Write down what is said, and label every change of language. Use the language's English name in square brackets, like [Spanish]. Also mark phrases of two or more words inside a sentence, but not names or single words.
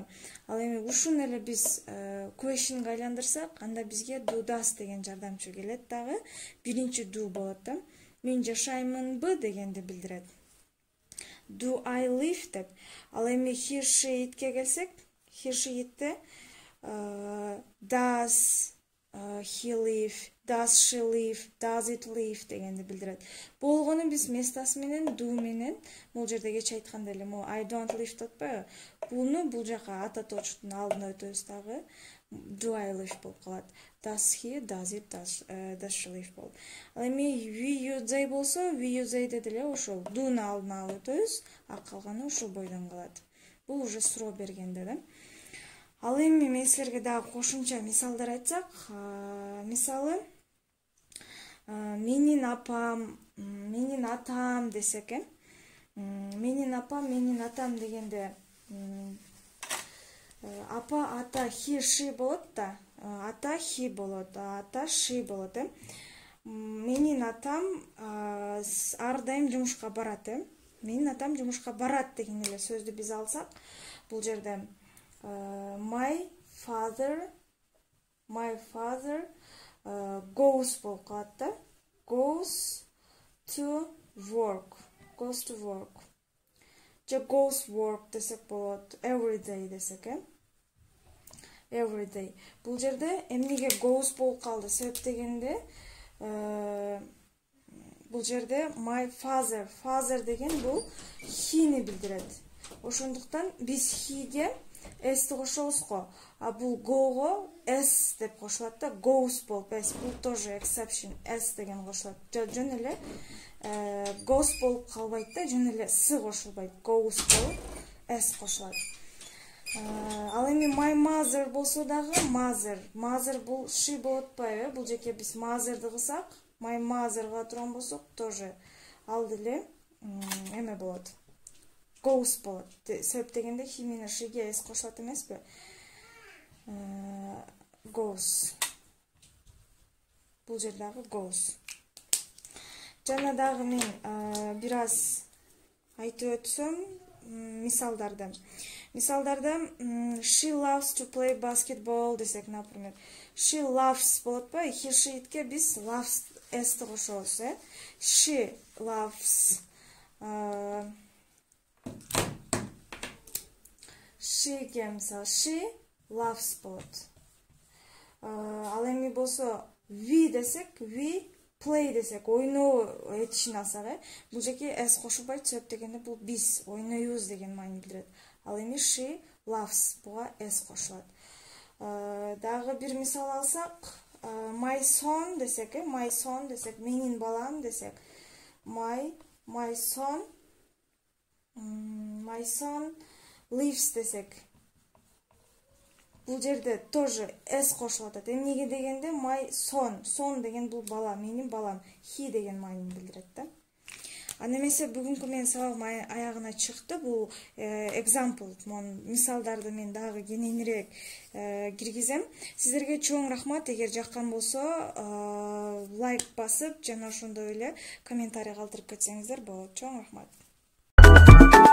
[Kyrgyz] Ал эми ушуну эле биз questionга айландырсак, анда бизге [English] do does [Kyrgyz] деген жардамчы келет дагы. Биринчи do болот да. Мен жашаймынбы дегенди билдирет. [English] Do I live [Kyrgyz] деп. Ал эми [English] he, she, [Kyrgyz] itке келсек, [English] he, she, itте does he live, does she live, does it live [Kyrgyz] дегенди билдирет. Болгону биз местасы менен do менен, бул жерде кече айткандай эле, [English] I don't live деп атпайбы? [Kyrgyz] Буну бул жака ататоочтун алдына өтөбүз дагы. [English] Do I live болуп калат. Does he, does it, does she live болот. [Kyrgyz] Ал эми [English] we, you, they [Kyrgyz] болсо, [English] we, you, they [Kyrgyz] деди эле ошол do'ну алдына алып өтөбүз, а калганы ушул бойдон калат. Бул уже суроо бергенде да. Ал эми мен силерге дагы кошумча мисалдар айтсак, мисалы менин апам, менин атам десек, менин апам, менин атам дегенде апа, ата, [English] he, she [Kyrgyz] болот да. Ата he болот, ата she болот. Менин атам ар дайым жумушка барат. Менин атам жумушка барат деген эле сөздү биз алсак, бул жерде [English] my father goes [Kyrgyz] болуп калат да. [English] Goes to work. [Kyrgyz] Же [English] goes work [Kyrgyz] десек болот. [English] Every day десек, every day. [Kyrgyz] Бул жерде эмнеге goes болуп калды? Себеп дегенде бул жерде [English] my father [Kyrgyz] деген бул he'ни билдирет. Ошондуктан биз he'ге s'ти кошобуз го, а бул go'го s деп кошулат да. Goes болуп s, бул тоже exception, s деген кошулат. Жөн эле goes болуп калбайт да, жөн эле с кошулбайт. Goes болуп s кошулат. Ал эми [English] my mother [Kyrgyz] болсо дагы mother бул she болуп атпайбы? Бул жеке биз mother'ды кылсак, [English] my mother'га [Kyrgyz] турган болсок, тоже ал деле эме болот. Goes болот. Себеп дегенде he менен she'ге s кошулат эмеспи? Goes. Бул жердагы goes. Жана дагы мен бир аз айтып өтсөм, мисалдарды. [English] She loves to play basketball десек, например. She loves [Kyrgyz] болот па? [English] He, she'тке [Kyrgyz] биз loves s-ти кошобуз, [English] She loves. [Kyrgyz] She'ге мисалы [English] she loves [Kyrgyz] болот. Ал эми болсо we десек, [English] we play [Kyrgyz] десек, ойноо этишин алсак, бул жерге s кошулбайт, себеп дегенде бул биз ойнойбуз деген маани билдирет. Ал эми [English] she loves [Kyrgyz] буга s кошулат. Дагы бир мисал алсак, [English] my son [Kyrgyz] десек, менин балам десек, [English] my son lives [Kyrgyz] десек. Бул жерде тоже s кошулат. Эмнеге дегенде [English] my son [Kyrgyz] деген бул бала, менин балам, he деген маанини билдирет да. Аны эмесе бүгүнкү менин сабагым аягына чыкты. Бул example, мисалдарды мен дагы кененирээк киргизем. Сиздерге чоң рахмат. Эгер жаккан болсо, лайк басып, жана ошондой эле комментарий калтырып кетсеңиздер болот.